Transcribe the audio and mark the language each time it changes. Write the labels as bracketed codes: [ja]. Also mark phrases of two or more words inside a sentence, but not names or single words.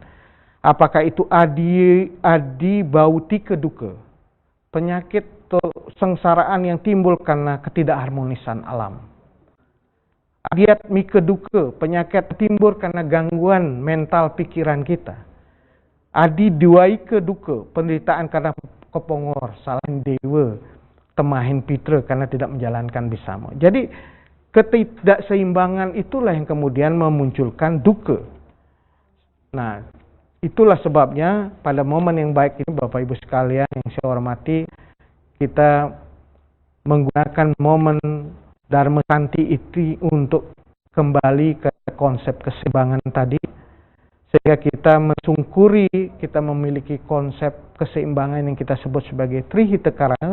[id] Apakah itu [sa] adi bautika dukkha, [id] penyakit atau sengsaraan yang timbul karena ketidakharmonisan alam. [sa] Adhyatmika dukkha, [id] penyakit timbul karena gangguan mental pikiran kita. [sa] Adi dwaika dukkha, [id] penderitaan karena kepongor, salahin dewa, temahin pitra karena tidak menjalankan bisama. Jadi ketidakseimbangan itulah yang kemudian memunculkan dukkha. Nah, itulah sebabnya pada momen yang baik ini Bapak Ibu sekalian yang saya hormati, kita menggunakan momen Dharma Santi itu untuk kembali ke konsep keseimbangan tadi, sehingga kita mensungkuri kita memiliki konsep keseimbangan yang kita sebut sebagai Trihita-karana.